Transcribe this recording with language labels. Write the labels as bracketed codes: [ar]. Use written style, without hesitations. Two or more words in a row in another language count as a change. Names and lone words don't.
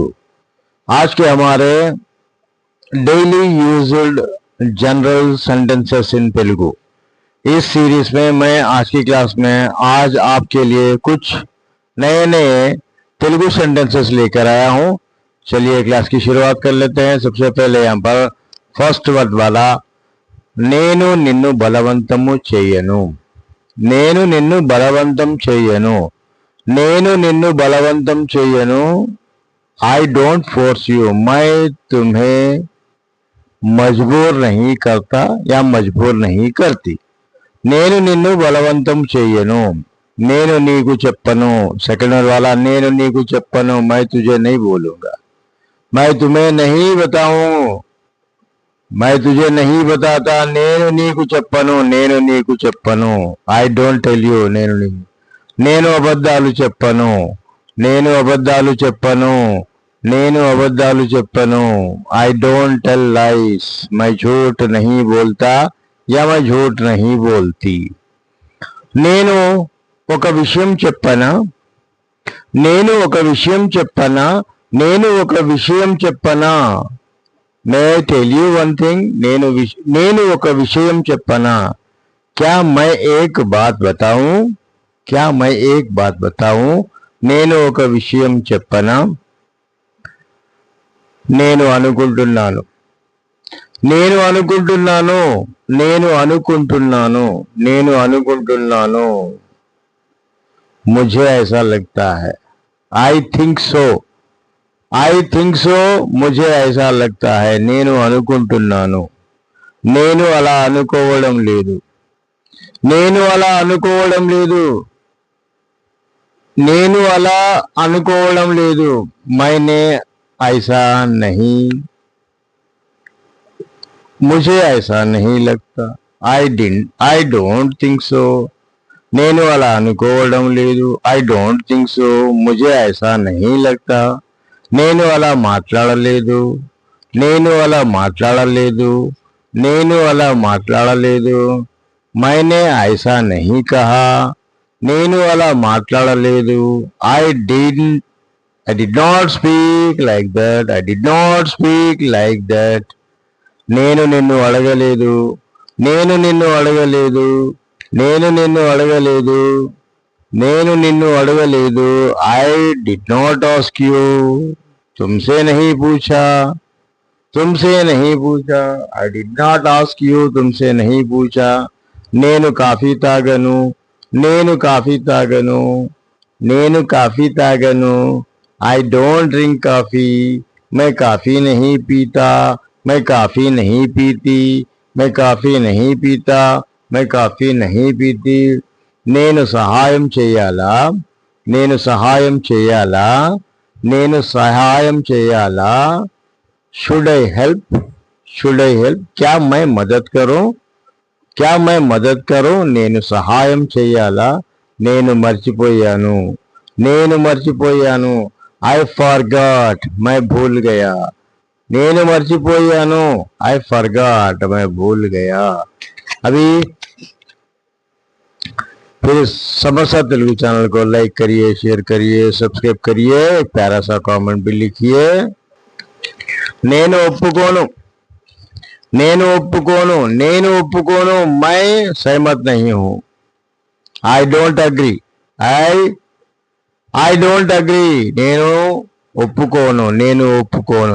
[hi] आज के हमारे [en] daily used general sentences in Telugu [hi] इस सीरीज में मैं आज की क्लास में आज आपके लिए कुछ नए नए तेलुगु सेंटेंसेस लेकर आया हूं। चलिए क्लास की शुरुआत कर लेते हैं। सबसे पहले यहाँ पर [en] first word [hi] वाला [te] నేను నిన్ను బలవంతము చేయను। నేను నిన్ను బలవంతం చెయ్యను। నేను నిన్ను బలవంతం చెయ్యను। [en] I don't force you. [hi] मैं तुम्हें मजबूर नहीं करता या मजबूर नहीं करती। [te] నేను నిన్ను బలవంతం చెయ్యను। నేను నీకు చెప్పను। [hi] सेकंड वाला [te] నేను నీకు చెప్పను। [hi] मैं तुझे नहीं बोलूंगा। मैं तुम्हें नहीं बताऊं। मैं तुझे नहीं बताता। [te] నేను నీకు చెప్పను। నేను నీకు చెప్పను। [en] I don't tell you. [te] నేను అబద్ధాలు చెప్పను। నేను అబద్ధాలు చెప్పను। నేను అబద్ధాలు చెప్పను। [en] I don't tell lies. [hi] मैं झूठ नहीं बोलता या मैं झूठ नहीं बोलती। [te] నేను ఒక విషయం చెప్పనా। నేను ఒక విషయం చెప్పనా। నేను ఒక విషయం చెప్పనా। [en] मैं tell you one thing. [te] నేను ఒక విషయం చెప్పనా। [hi] क्या मैं एक बात बताऊं। क्या मैं एक बात बताऊं। [te] నేను ఒక విషయం చెప్పనా। నేను అనుకుంటున్నాను। నేను అనుకుంటున్నాను। నేను అనుకుంటున్నాను। నేను అనుకుంటున్నాను। [hi] मुझे ऐसा लगता है। [en] I think so. I think so. [hi] ముझे ऐसा लगता है। [te] నేను అనుకుంటున్నాను। నేను అలా అనుకోవడం లేదు। నేను అలా అనుకోవడం లేదు। నేను అలా అనుకోవడం లేదు। [hi] मैंने ऐसा नहीं। मुझे ऐसा नहीं लगता। [en] I don't think so. [te] నేను అలా అనుకోవడం లేదు। [en] I don't think so. [hi] मुझे ऐसा नहीं लगता। [te] నేను అలా మాట్లాడలేదు। నేను అలా మాట్లాడలేదు। నేను అలా మాట్లాడలేదు। [hi] मैंने ऐसा नहीं कहा। [te] నేను అలా మాట్లాడలేదు। [en] I did not speak like that. I did not speak like that. [te] నేను నిన్ను అడగలేదు। నేను నిన్ను అడగలేదు। నేను నిన్ను అడగలేదు। నేను నిన్ను అడగలేదు। [en] I did not ask you. [hi] तुमसे नहीं पूछा। तुमसे नहीं पूछा। [en] I did not ask you. [hi] तुमसे नहीं पूछा। [te] నేను కాఫీ తాగను। నేను కాఫీ తాగను। నేను కాఫీ తాగను। [en] I don't drink coffee. [hi] मैं काफी नहीं पीता। मैं काफी नहीं पीती। मैं काफी नहीं पीता। मैं काफी नहीं पीती। [te] నేను సహాయం చేయాలా। నేను సహాయం చేయాలా। నేను సహాయం చేయాలా। [en] Should I help. Should I help. [hi] क्या मैं मदद करूं। क्या मैं मदद करूं। [te] నేను సహాయం చేయాలా। నేను మర్చిపోయాను। నేను మర్చిపోయాను। [en] I forgot. [hi] मैं भूल गया। [te] నేను మర్చిపోయాను। [en] I forgot. [hi] मैं भूल गया। अभी फिर समस्या तेलुगु चैनल को लाइक करिए, शेयर करिए, सब्सक्राइब करिए, एक प्यारा सा कमेंट भी लिखिए। [te] నేను ఒప్పుకోను। నేను ఒప్పుకోను। నేను ఒప్పుకోను। [hi] मैं सहमत नहीं हूं। [en] I don't agree. I don't agree. [te] నేను ఒప్పుకోను। నేను ఒప్పుకోను।